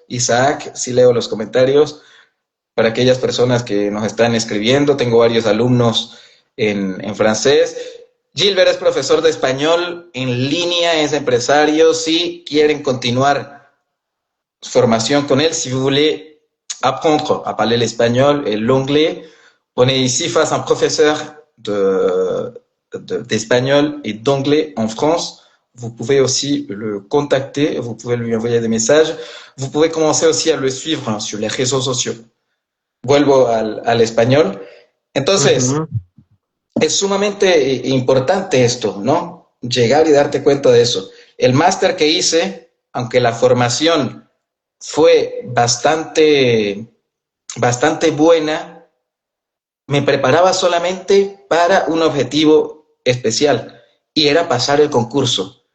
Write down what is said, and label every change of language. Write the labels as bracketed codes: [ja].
[es] Isaac, sí leo los comentarios. Para aquellas personas que nos están escribiendo, tengo varios alumnos en francés. Gilbert es profesor de español en línea, es empresario. Si quieren continuar su formación con él, [fr] si vous voulez apprendre à parler l'espagnol et l'anglais. On est ici face à un professeur d'espagnol et d'anglais en France. Vous pouvez aussi le contacter, vous pouvez lui envoyer des messages. Vous pouvez commencer aussi a le suivre sur les réseaux sociaux. [es] Vuelvo al español. Entonces, Ujú, es sumamente importante esto, ¿no? Llegar y darte cuenta de eso. El máster que hice, aunque la formación fue bastante buena, me preparaba solamente para un objetivo especial y era pasar el concurso.